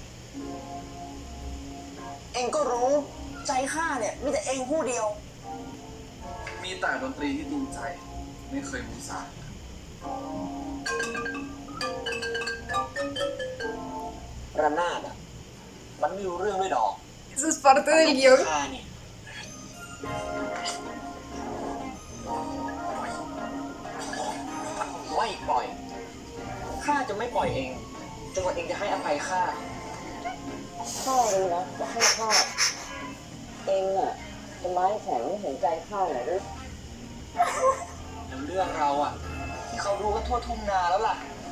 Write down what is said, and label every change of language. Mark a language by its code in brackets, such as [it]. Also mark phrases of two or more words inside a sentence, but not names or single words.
[th] เองก็รู้ใจข้าเนี่ยมีแต่เองผู้เดียวมีแต่ดนตรีที่จริงใจไม่เคยมุสาระนาดอ่ะมันไม่รู้เรื่องด้วยดอก [es] Eso es parte del guión. [th] ข้าเนี่ยไม่ปล่อยข้าจะไม่ปล่อยเองจนกว่าเองจะให้อภัยข้าข้ารู้นะว่าให้ข้าเองอ่ะจะไม้แข็งไม่เห็นใจข้าหน่อยด้วยแล้วเรื่องเราอ่ะที่เขารู้กันทั่วทุ่งนาแล้วล่ะ